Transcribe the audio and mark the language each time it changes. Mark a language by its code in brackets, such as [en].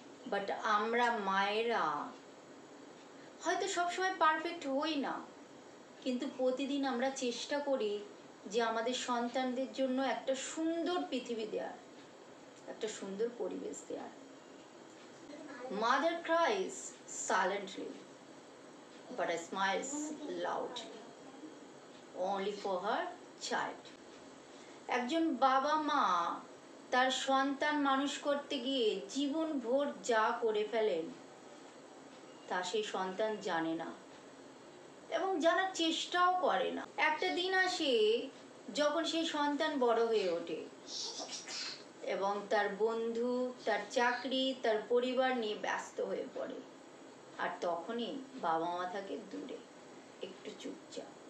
[bn] But আমরা মায়েরা হয়তো সবসময় পারফেক্ট হই না, কিন্তু প্রতিদিন আমরা চেষ্টা করি যে আমাদের সন্তানদের জন্য একটা সুন্দর পৃথিবী দেওয়ার, একটা সুন্দর পরিবেশ দেওয়ার। [en] Mother cries silently, but smiles loudly, only for her child. [bn] একজন বাবা মা তার সন্তান মানুষ করতে গিয়ে জীবনভর যা করে ফেলেন তা সেই সন্তান জানে না এবং জানার চেষ্টাও করে না। একটা দিন আসে যখন সেই সন্তান বড় হয়ে ওঠে এবং তার বন্ধু, তার চাকরি, তার পরিবার নিয়ে ব্যস্ত হয়ে পড়ে, আর তখনই বাবা মা থাকে দূরে, একটু চুপচাপ।